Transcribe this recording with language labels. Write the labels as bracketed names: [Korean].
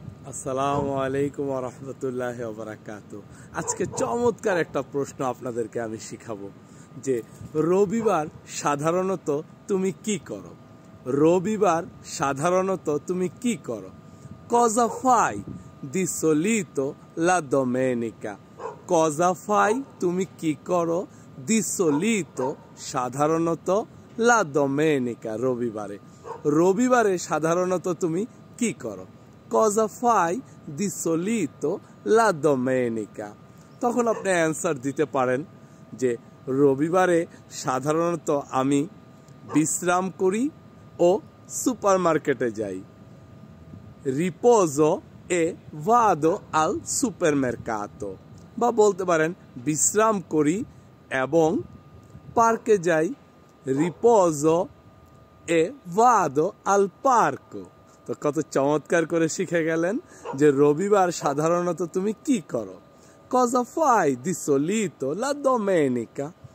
[Bangla] আসসালামু আলাইকুম ওয়া রাহমাতুল্লাহি ওয়া বারাকাতুহু। আজকে চমৎকার একটা প্রশ্ন আপনাদেরকে আমি শিখাবো যে রবিবার সাধারণত তুমি কি করো? রবিবার সাধারণত তুমি কি করো? [Italian] Cosa fai di solito la domenica? Cosa fai [Bangla] তুমি কি করো? [Italian] Di solito [Bangla] সাধারণত [Italian] la domenica [Bangla] রবিবারে সাধারণত তুমি কি করো? [Italian] Cosa fai di solito la domenica? [Bangla] তখন আপনি অ্যান্সার দিতে পারেন যে রবিবারে সাধারণত আমি বিশ্রাম করি ও সুপারমার্কেটে যাই। [Italian] Riposo e vado al supermercato। [Bangla] বা বলতে পারেন বিশ্রাম করি এবং পার্কে যাই। [Italian] Riposo e vado al parco। [Bangla] তো কত চমৎকার করে শিখে গেলেন যে রবিবার সাধারণত তুমি কি করো? [Italian] Cosa fai di solito la domenica?